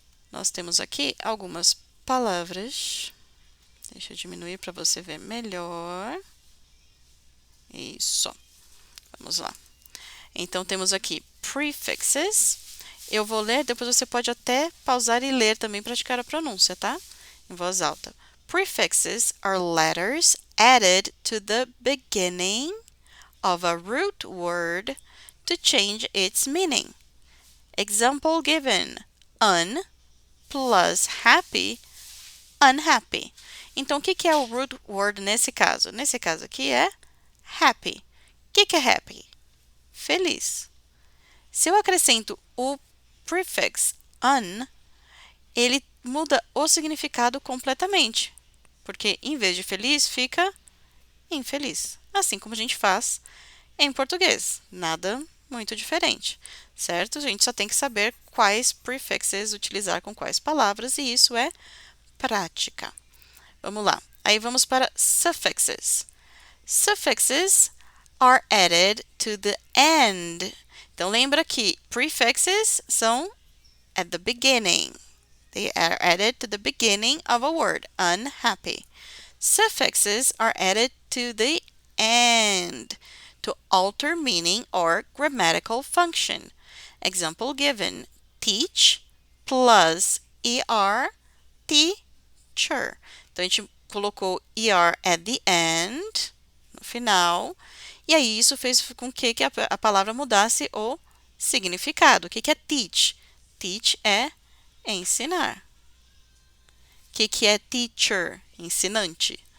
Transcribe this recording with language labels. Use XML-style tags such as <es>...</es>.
<pt>Nós temos aqui algumas palavras. Deixa eu diminuir para você ver melhor. Isso. Vamos lá. Então, temos aqui prefixes. Eu vou ler, depois você pode até pausar e ler também, praticar a pronúncia, tá? Em voz alta.</pt> <en>Prefixes are letters added to the beginning of a root word to change its meaning. Example given. Un plus happy, unhappy.</en> <pt>Então, o que é o root word nesse caso? Nesse caso aqui é happy. O que é happy? Feliz. Se eu acrescento o prefix un, ele muda o significado completamente. Porque em vez de feliz, fica infeliz. Assim como a gente faz em português. Nada muito diferente, certo? A gente só tem que saber quais prefixes utilizar com quais palavras e isso é prática. Vamos lá. Aí vamos para suffixes.</pt> <en>Suffixes are added to the end.</en> <pt>Então lembra que prefixes são</pt> <en>at the beginning. They are added to the beginning of a word, unhappy. Suffixes are added to the end to alter meaning or grammatical function. Example given, teach plus er, teacher.</en> <pt>Então, a gente colocou er</pt> <en>at the end,</en> <pt>no final, e aí isso fez com que a palavra mudasse o significado. O que é teach? Teach é ensinar. O que é teacher? Ensinante.</pt>